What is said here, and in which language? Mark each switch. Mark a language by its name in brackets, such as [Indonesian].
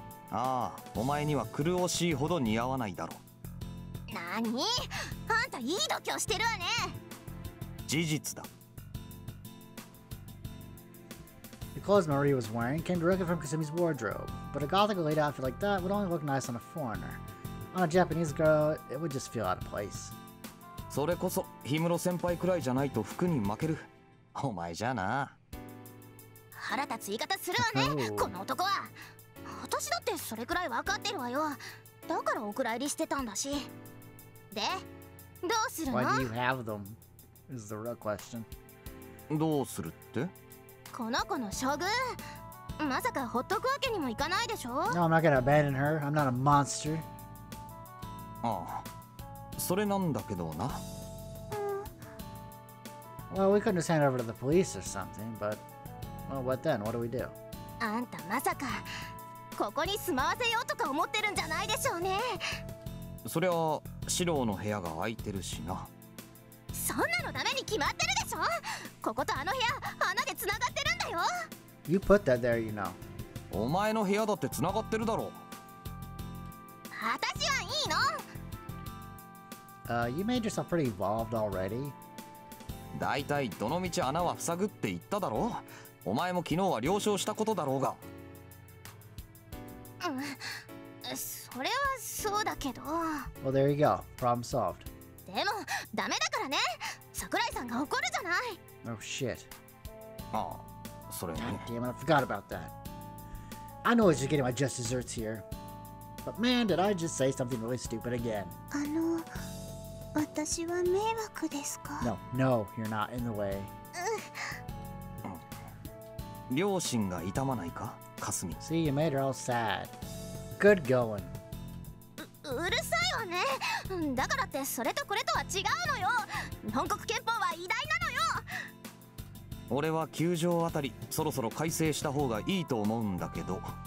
[Japanese] ああ、お前には苦しいほど似合わないだろ。なに？あんたいい度胸してるわね。事実だ。 [English] The clothes Marie was wearing came directly from Kasumi's wardrobe, but a gothic laid outfit like that would only look nice on a foreigner. On a Japanese girl, it would just feel out of place. [Japanese] それこそ氷室先輩くらいじゃないと服に負ける。お前じゃな。腹立つ言い方するわね、この男は。私だってそれくらい分かってるわよ。だからお蔵入りしてたんだし。で、どうするの？ [English] Why do you have them? Is the real question. [Japanese] どうするって？この子の処遇、まさかほっとくわけにもいかないでしょ？ [English] No, I'm not gonna abandon her. I'm not a monster. [Japanese] ああ、それなんだけどな。 [English] Well, we couldn't just hand her over to the police or something, but well, what then? What do we do? [Japanese] あんたまさかここに住まわせようとか思ってるんじゃないでしょうね。そりゃ四郎の部屋が空いてるしな。そんなのダメに決まってるでしょ。こことあの部屋穴でつながってるんだよ。 [English] You put that there, you know. [Japanese] お前の部屋だってつながってるだろ。私はいいの。 [English] You made yourself pretty evolved already. [Japanese] だいたいどの道穴は塞ぐって言っただろ。お前も昨日は了承したことだろうが。それはそうだけど。 [English] Well, there you go. Problem solved. [Japanese] でもダメだからね。桜井さんが怒るじゃない。 [English] Oh shit. [Japanese] ああ、それね。 [English] God damn it, I forgot about that. I know I was just getting my just desserts here. But man, did I just say something really stupid again. [Japanese] 私は迷惑ですか？ [English] No, no, you're not in the way. [Japanese] 両親が痛まないか、かすみ。 [English] See, you made her all sad. Good going. [Japanese] うるさいわね。だからってそれとこれとは違うのよ。日本国憲法は偉大なのよ。俺は9条あたりそろそろ改正した方がいいと思うんだけど。